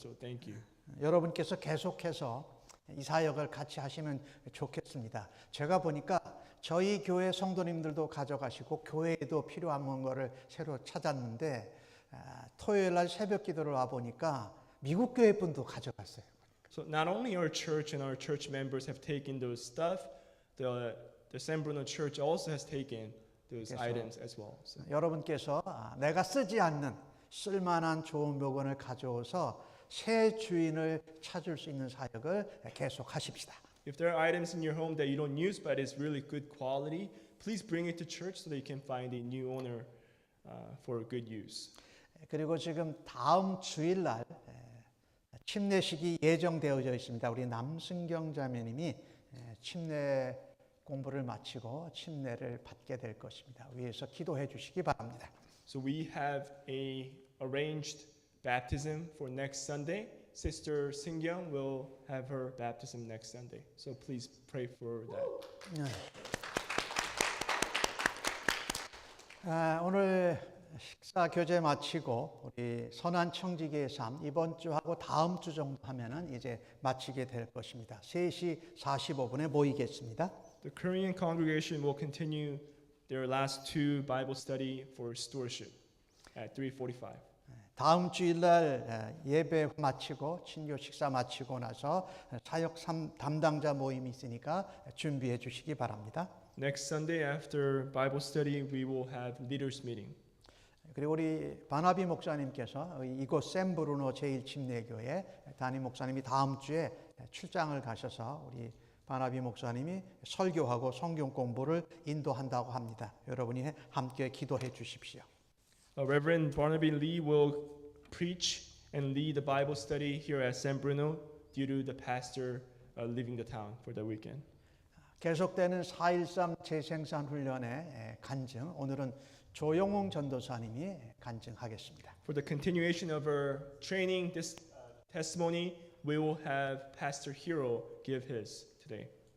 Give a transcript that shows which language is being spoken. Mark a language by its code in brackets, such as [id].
[en] So thank you. [ko] 여러분께서 계속해서 이 사역을 같이 하시면 좋겠습니다. 제가 보니까 저희 교회 성도님들도 가져가시고 교회에도 필요한 거를 새로 찾았는데 토요일 날 새벽 기도를 와 보니까 미국 교회 분도 가져갔어요. [en] So not only our church and our church members have taken those stuff, the San Bruno Church also has taken those items as well. So. [ko] 여러분께서 내가 쓰지 않는 쓸만한 좋은 물건을 가져오서 새 주인을 찾을 수 있는 사역을 계속 하십시다. [en] If there are items in your home that you don't use but it's really good quality, please bring it to church so that you can find a new owner for good use. [ko] 그리고 지금 다음 주일 날 침례식이 예정되어져 있습니다. 우리 남승경 자매님이 침례 공부를 마치고 침례를 받게 될 것입니다. 위에서 기도해 주시기 바랍니다. [en] So we have a arranged baptism for next Sunday. Sister Singyeong will have her baptism next Sunday. So please pray for that. [ko] 오늘 식사 교제 마치고 우리 선한 청지기의 삶 이번 주하고 다음 주 정도 하면은 이제 마치게 될 것입니다. 3시 45분에 모이겠습니다. [en] The Korean congregation will continue their last two Bible study for stewardship at 3:45. [ko] 다음 주일날 예배 마치고 친교 식사 마치고 나서 사역 담당자 모임이 있으니까 준비해 주시기 바랍니다. [en] Next Sunday after Bible study, we will have leaders meeting. [ko] 그리고 우리 바나비 목사님께서 이곳 샌브루노 제1침례교회 담임 목사님이 다음 주에 출장을 가셔서 우리 바나비 목사님이 설교하고 성경 공부를 인도한다고 합니다. 여러분이 함께 기도해 주십시오. [en] Reverend Barnaby Lee will preach and lead the Bible study here at San Bruno due to the pastor leaving the town for the weekend. [ko] 계속되는 4.13 재생산 훈련의 간증, 오늘은 조영웅 전도사님이 간증하겠습니다. [en] For the continuation of our training, this testimony, we will have Pastor Hero give his today.